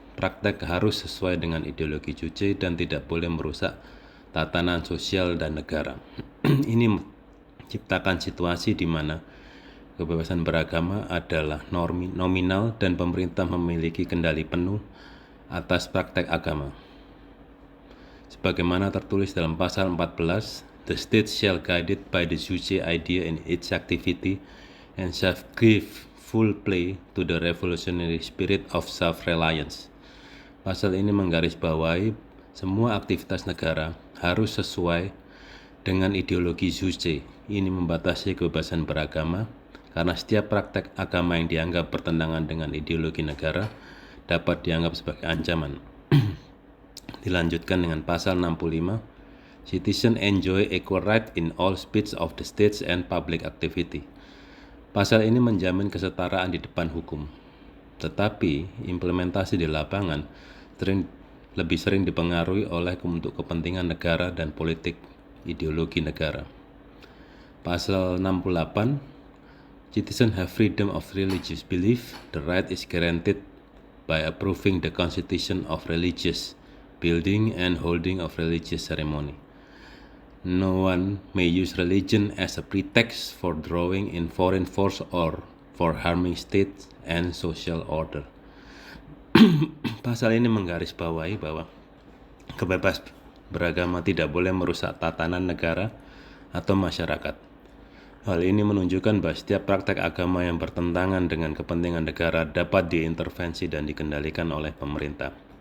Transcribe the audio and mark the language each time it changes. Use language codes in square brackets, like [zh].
[id] Praktek harus sesuai dengan ideologi Juche dan tidak boleh merusak tatanan sosial dan negara. Ini menciptakan situasi di mana kebebasan beragama adalah nominal dan pemerintah memiliki kendali penuh atas praktek agama. Sebagaimana tertulis dalam pasal 14, [en] the state shall guided by the Juche idea in its activity and shall give full play to the revolutionary spirit of self-reliance. [id] Pasal ini menggarisbawahi semua aktivitas negara harus sesuai dengan ideologi Juche. Ini membatasi kebebasan beragama karena setiap praktek agama yang dianggap bertentangan dengan ideologi negara dapat dianggap sebagai ancaman. Dilanjutkan dengan pasal 65, [en] citizen enjoy equal right in all speech of the states and public activity. [id] Pasal ini menjamin kesetaraan di depan hukum, tetapi implementasi di lapangan lebih sering dipengaruhi oleh untuk kepentingan negara dan politik ideologi negara. Pasal 68, [en] citizens have freedom of religious belief. The right is guaranteed by approving the constitution of religious building and holding of religious ceremony. No one may use religion as a pretext for drawing in foreign force or for harming state and social order. [id] Pasal ini menggarisbawahi bahwa kebebasan beragama tidak boleh merusak tatanan negara atau masyarakat. Hal ini menunjukkan bahwa setiap praktek agama yang bertentangan dengan kepentingan negara dapat diintervensi dan dikendalikan oleh pemerintah.